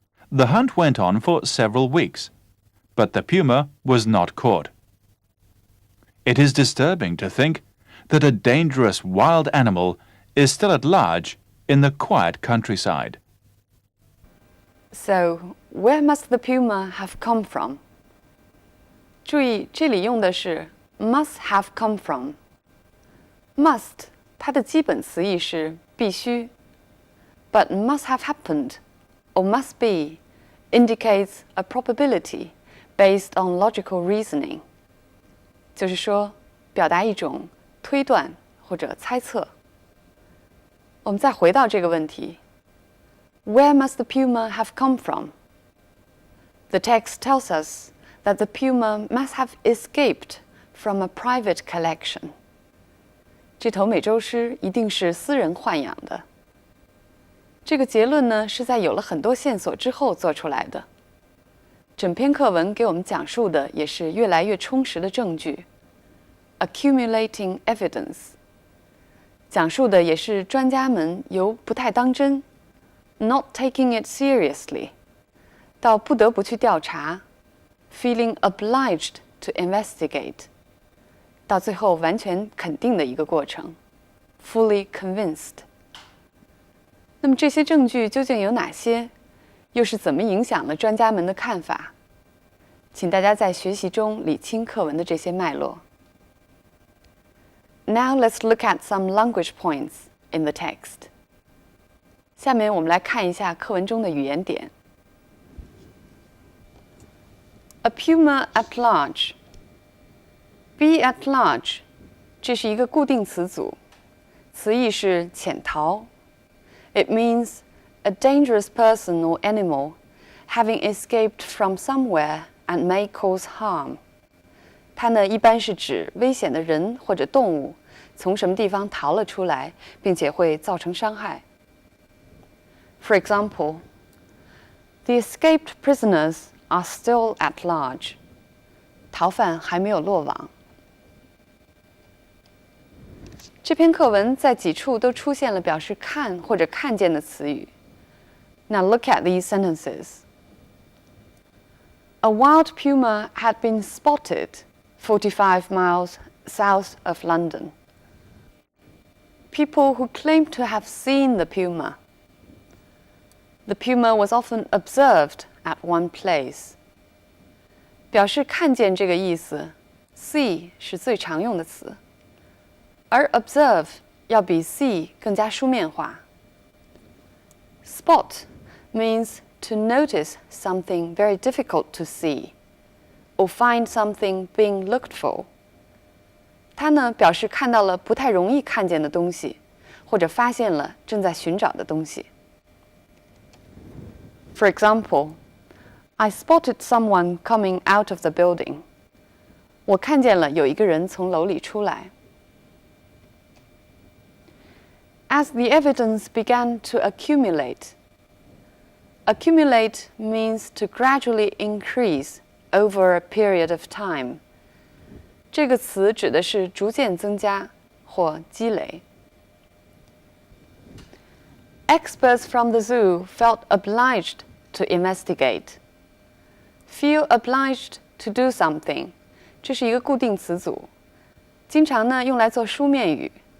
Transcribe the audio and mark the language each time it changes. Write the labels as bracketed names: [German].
[English] The hunt went on for several weeks, but the puma was not caught. It is disturbing to think that a dangerous wild animal is still at large in the quiet countryside. So, where must the puma have come from? [Chinese] 注意，这里用的是 [English] must have come from. [Chinese] Must 它的基本词义是必须， [English] but must have happened or must be indicates a probability based on logical reasoning. [Chinese] 就是说，表达一种推断或者猜测。我们再回到这个问题 [English] ：Where must the puma have come from? The text tells us that the puma must have escaped from a private collection. [Chinese] 这头美洲狮一定是私人豢养的。这个结论呢，是在有了很多线索之后做出来的。整篇课文给我们讲述的也是越来越充实的证据 ， [English] accumulating evidence。 [Chinese] 讲述的也是专家们由不太当真 ， [English] not taking it seriously， [Chinese] 到不得不去调查 ， [English] feeling obliged to investigate， [Chinese] 到最后完全肯定的一个过程 ， [English] fully convinced。 [Chinese] 那么这些证据究竟有哪些？又是怎么影响了专家们的看法？请大家在学习中理清课文的这些脉络。 [English] Now let's look at some language points in the text. [Chinese] 下面我们来看一下课文中的语言点。 [English] A puma at large. Be at large. [Chinese] 这是一个固定词组，词义是潜逃。 [English] It means a dangerous person or animal having escaped from somewhere and may cause harm. [Chinese] 它呢一般是指危险的人或者动物从什么地方逃了出来，并且会造成伤害。 [English] For example, the escaped prisoners are still at large. [Chinese] 逃犯还没有落网。这篇课文在几处都出现了表示看或者看见的词语。 [English] Now look at these sentences. A wild puma had been spotted 45 miles south of London. People who claimed to have seen the puma. The puma was often observed at one place. [Chinese] 表示看见这个意思 ，see 是最常用的词。而 observe 要比 see 更加书面化。 [English] Spot means to notice something very difficult to see, or find something being looked for. [Chinese] 它呢表示看到了不太容易看见的东西，或者发现了正在寻找的东西。 [English] For example, I spotted someone coming out of the building. [Chinese] 我看见了有一个人从楼里出来。 [English] As the evidence began to accumulate, accumulate means to gradually increase over a period of time. [Chinese] 这个词指的是逐渐增加或积累。 [English] Experts from the zoo felt obliged to investigate. Feel obliged to do something. [Chinese] 这是一个固定词组，经常呢用来做书面语。